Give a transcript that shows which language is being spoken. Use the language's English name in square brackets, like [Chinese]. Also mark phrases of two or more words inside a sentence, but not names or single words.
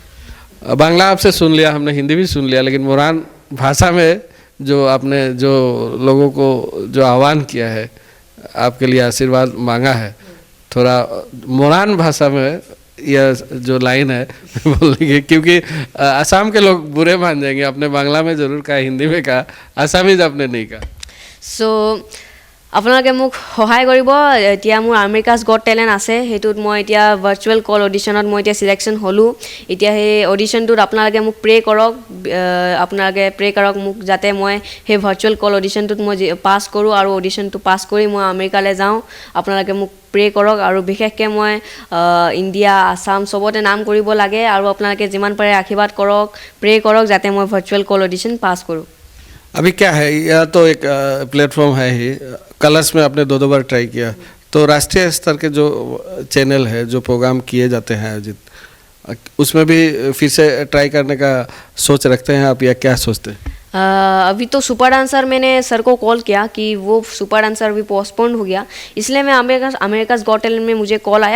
[Hindi] बांग्ला आपसे सुन लिया हमने, हिंदी भी सुन लिया, लेकिन मोरान भाषा में जो आपने जो लोगों को जो आह्वान किया है, आपके लिए आशीर्वाद मांगा है, थोड़ा मोरान भाषा में यह जो लाइन है बोलेंगे, क्योंकि असम के लोग बुरे मान जाएंगे। आपने बांग्ला में जरूर कहा, हिंदी में कहा, आसामीज आपने नहीं कहा। [Assamese] सो আপোনালোকে মোক সহায় কৰিব। এতিয়া মোৰ আমেৰিকাছ গট টেলেণ্ট আছে, সেইটোত মই এতিয়া [English] virtual call [Assamese] অডিশ্যনত মই এতিয়া চিলেকশ্যন হ'লোঁ। এতিয়া সেই অডিশ্যনটোত আপোনালোকে মোক প্ৰে কৰক, আপোনালোকে প্ৰে কৰক মোক যাতে মই সেই [English] virtual call [Assamese] অডিশ্যনটোত মই পাছ কৰোঁ আৰু অডিশ্যনটো পাছ কৰি মই আমেৰিকালৈ যাওঁ। আপোনালোকে মোক প্ৰে কৰক আৰু বিশেষকৈ মই ইণ্ডিয়া, আছাম চবতে নাম কৰিব লাগে আৰু আপোনালোকে যিমান পাৰে আশীৰ্বাদ কৰক, প্ৰে কৰক যাতে মই [English] virtual call [Assamese] অডিশ্যন পাছ কৰোঁ। [Hindi] अभी क्या है, यह तो एक प्लेटफॉर्म है ही। कलर्स में आपने 2 बार ट्राई किया, तो राष्ट्रीय स्तर के जो चैनल है, जो प्रोग्राम किए जाते हैं आयोजित, उसमें भी फिर से ट्राई करने का सोच रखते हैं आप, या क्या सोचते हैं? अभी तो सुपर डांसर मैंने सर को कॉल किया कि वो सुपर डांसर अभी पोस्टपोन्ड हो गया, इसलिए मैं अमेरिकास गॉट टैलेंट में मुझे कॉल आया।